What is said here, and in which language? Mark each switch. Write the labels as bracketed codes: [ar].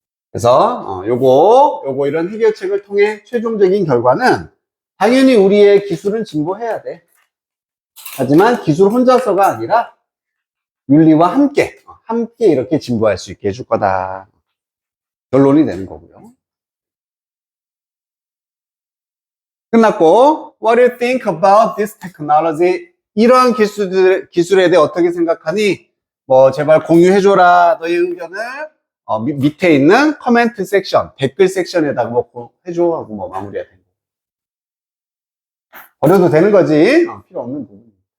[ko] 그래서 요거 이런 해결책을 통해 최종적인 결과는 당연히 우리의 기술은 진보해야 돼. 하지만 기술 혼자서가 아니라 윤리와 함께 이렇게 진보할 수 있게 해줄 거다. 결론이 되는 거고요. 끝났고, [en] what do you think about this technology? [ko] 이러한 기술에 대해 어떻게 생각하니? 뭐, 제발 공유해줘라. 너의 의견을, 밑에 있는 코멘트 섹션, 댓글 섹션에다가 뭐 해줘. 하고 뭐 마무리가 되는 거. 버려도 되는 거지. 필요 없는 부분.